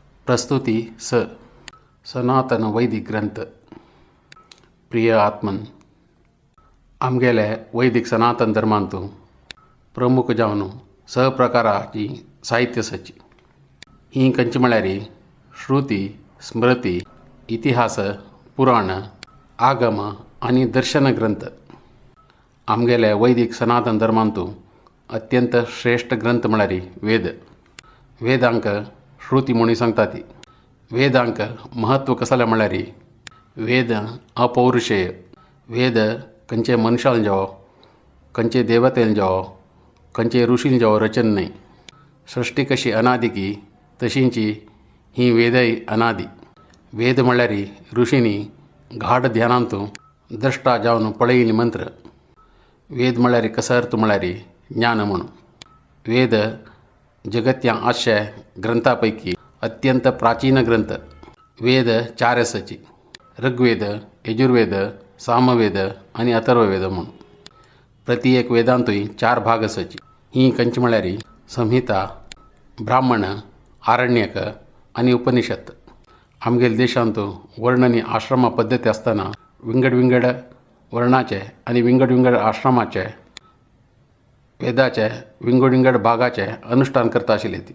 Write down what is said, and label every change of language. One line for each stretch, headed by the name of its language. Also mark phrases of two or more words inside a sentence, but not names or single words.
Konkani: प्रस्तुती सनातन वैदिक ग्रंथ. प्रिय आत्मन, आमगेल्या वैदिक सनातन धर्मांतून प्रमुख जावन सहप्रकाराची साहित्य सची ही कंची म्हळ्यार श्रुती, स्मृती, इतिहास, पुराण, आगम आणि दर्शन ग्रंथ. आमगेल्या वैदिक सनातन धर्मांतून अत्यंत श्रेष्ठ ग्रंथ म्हळ्यार वेद. वेदांक श्रुती म्हणून सांगतात. वेदांक महत्व कसले म्हळ्यार वेद अपौरुषेय. वेद खंयचे मनशान जावं, खंयचे देवतेन जावं, खंयचे ऋषीन जावं रचन न्हय. सृष्टी कशी अनादी की तशींची ही वेदय अनादी. वेद म्हळ्यार ऋषींनी गाढ ध्यानांतून द्रष्टा जावन पळयिल्ले मंत्र. वेद म्हळ्यार कसो अर्थ म्हळ्यार ज्ञान म्हणून. वेद जगत्या 800 ग्रंथांपैकी अत्यंत प्राचीन ग्रंथ. वेद 4 आसाची: ऋग्वेद, यजुर्वेद, सामवेद आणि अथर्ववेद म्हणून. प्रति एक वेदांतूय 4 भाग आसाची. ही खंयची म्हळ्यार संहिता, ब्राह्मण, आरण्यक आणि उपनिषद. आमगेल्या देशांत वर्ण आणि आश्रम पद्दती आसतना विंगड वर्णाचे आणि विंगड आश्रमाचे वेदाचे विंगड भागाचे अनुष्ठान करता आशिल्ली ती.